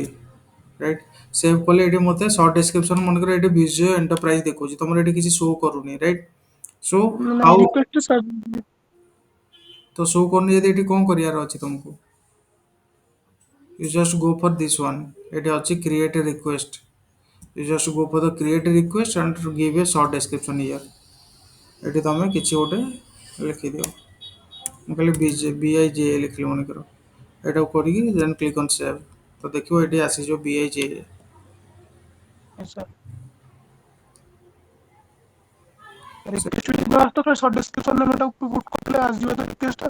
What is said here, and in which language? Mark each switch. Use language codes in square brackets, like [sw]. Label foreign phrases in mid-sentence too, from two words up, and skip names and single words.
[en] right save [or] କଲେ ଏଠି ମୋତେ [en] short description [or] ମନେକର ଏଠି ଭିଜୁଅ ଏଣ୍ଟରପ୍ରାଇଜ ଦେଖଉଛି। ତମର ଏଠି କିଛି ଶୋ କରୁନି ରାଇଟ୍। ସୋ ନାଇଁ ହାଉ ରିକ୍ୱେଷ୍ଟ ତ ଶୋ କରୁନି ଯଦି ଏଠି କଣ କରିବାର ଅଛି ତମକୁ? [en] You just go for this one. [or] ଏଠି ଅଛି [en] create a request. You just go for the create a request and give a short description here. [or] ଏଠି ତମେ କିଛି ଗୋଟେ ଲେଖିଦିଅ। ମୁଁ ଖାଲି BIJA ଲେଖିଲି ମନେକର। ଏଟାକୁ କରିକି [en] then click on save. [or] ତ ଦେଖିବ ଏଠି ଆସିଯିବ BIJA। [en] sir request short description [or] କରିଥିଲେ ଆସିଯିବ ତ ରିକ୍ୱେଷ୍ଟ।